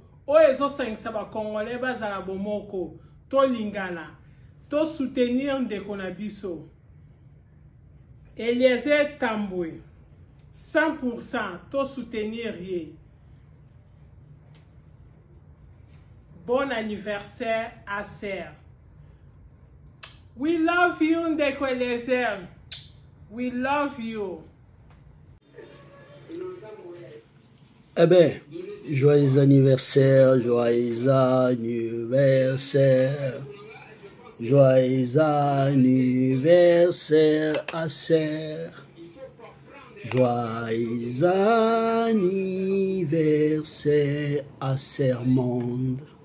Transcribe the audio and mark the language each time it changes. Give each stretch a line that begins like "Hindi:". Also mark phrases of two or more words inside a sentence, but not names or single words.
Lingala: O ezo sangisa ba Congolais bazala bomoko. To lingana. To soutenir Ndeko na biso. Eliezer Tambwe. 100% to soutenir ye.
French: Bon anniversaire, Acer.
English: We love you, Ndeko Eliezer. We love you.
French: Eh bien, joyeux anniversaire, joyeux anniversaire. Joyeux anniversaire, Acer. Joyeux anniversaire, Acer Monde.